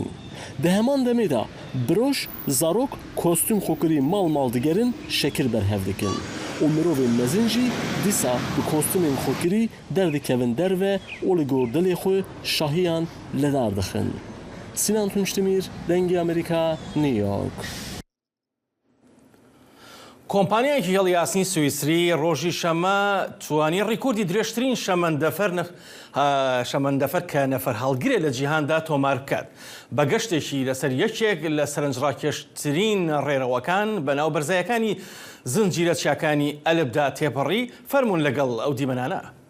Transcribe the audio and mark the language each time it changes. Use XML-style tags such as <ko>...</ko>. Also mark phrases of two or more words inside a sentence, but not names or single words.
<ku>Di heman demê de biroj, zarok, kostüm xwekirî mal digerin şekil berhev dikin. û mirovên mezin jî dîsa bi kostümên xwekirî derdikevin derve û li gor dilê xwe şahiyan ledar dixin. Sinan Tunçdemîr, Dengê Amerîka, New York.</ku> <ckb>کۆمپانیایەکی هێڵی یاسنی سویسری ڕۆژی شەمە توانی ڕیکۆردی درێژترین شەمەندەفەر کە نەفەر هەڵگرێ لە جیهاندا تۆمار بکات بە گەشتێکی لەسەر یەکێک لە سەرنجڕاکێشترین ڕێڕەوەکان بەناو بەرزایەکانی زنجیرە چیاکانی ئەلبدا تێپەڕی فەرمونون لەگەڵ ئەو دیمەنانە.</ckb>